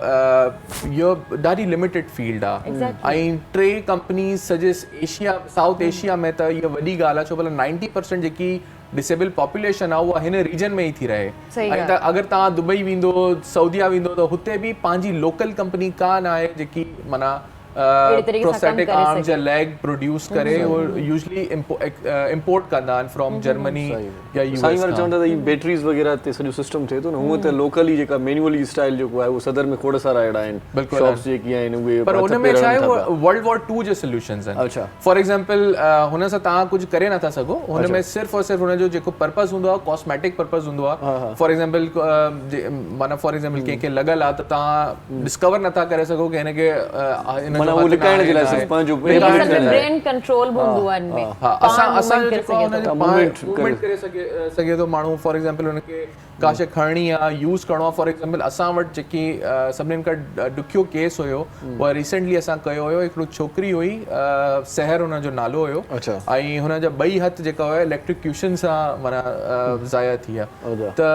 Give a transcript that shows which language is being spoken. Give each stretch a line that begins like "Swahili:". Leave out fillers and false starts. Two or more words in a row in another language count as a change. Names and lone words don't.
Sindhi: इहो ॾाढी
English: limited field
Sindhi: आहे ऐं 3 कंपनीज़ सॼे साउथ एशिया में त इहा वॾी ॻाल्हि आहे छो भला 90% जेकी
English: disable population
Sindhi: आहे उहा हिन रीजन में ई थी रहे ऐं त अगरि तव्हां दुबई वेंदो सऊदीया वेंदो त हुते बि पंहिंजी
English: local company
Sindhi: कान आहे जेकी माना
English: prosthetic arms
Sindhi: या
English: leg produce
Sindhi: करे और
English: usually import
Sindhi: कंदा आहिनि
English: from Germany
Sindhi: या यूएस साईं वार चवंदा त ई बैटरीज़ वग़ैरह ते सॼो सिस्टम थिए थो न हूअं त लोकली जेका
English: manually style
Sindhi: जेको आहे उहो सदर में खोड़ सारा अहिड़ा आहिनि शॉप्स जेकी आहिनि उहे पर हुन में छा आहे वर्ल्ड वॉर 2 जे सॉल्यूशंस आहिनि अच्छा
English: for example
Sindhi: हुन सां तव्हां कुझु करे नथा सघो हुन में सिर्फ़ और सिर्फ़ हुनजो जेको पर्पस हूंदो आहे
English: cosmetic purpose
Sindhi: हूंदो आहे
English: for example
Sindhi: माना
English: for example
Sindhi: कंहिंखे लॻल आहे त तव्हां डिस्कवर नथा करे सघो कि हिनखे
English: brain control
Sindhi: हूंदो आहे इनमें असां जेको हुनजो मूवमेंट करे सघे थो माण्हू
English: for example
Sindhi: हुनखे का शइ खणणी आहे यूज़ करिणो आहे
English: for example
Sindhi: असां वटि जेकी सभिनीनि खां ॾुखियो केस हुयो उहा रिसेंटली असां कयो हुयो हिकिड़ो छोकिरी हुई सहर हुनजो नालो हुयो ऐं हुनजा 2 हथ जेका हुया इलेक्ट्रिक्यूशन सां माना ज़ाया थी विया